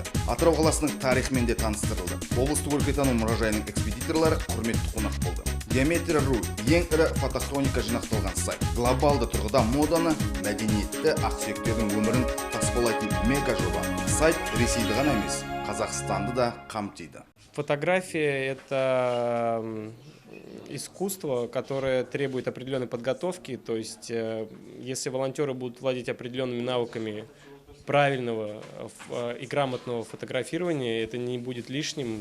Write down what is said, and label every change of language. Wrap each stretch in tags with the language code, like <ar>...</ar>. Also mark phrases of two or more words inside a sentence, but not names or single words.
<kk>Атырау қаласының тарихымен де таныстырылды. Облыстық өлкетану мұражайының экспедиторлары құрметті қонақ болды. Геометрия.ру ең ірі фотохроника жинақталған сайт. Глобалды тұрғыда моданы, мәдениетті, ақсүйектердің өмірін таспалайтын мега жоба. Сайт Ресейді ғана емес, Қазақстанды да қамтиды.</kk> <ru>Фотография – это искусство, которое требует определенной подготовки. То есть, если волонтеры будут владеть определенными навыками правильного и грамотного фотографирования, это не будет лишним.</ru>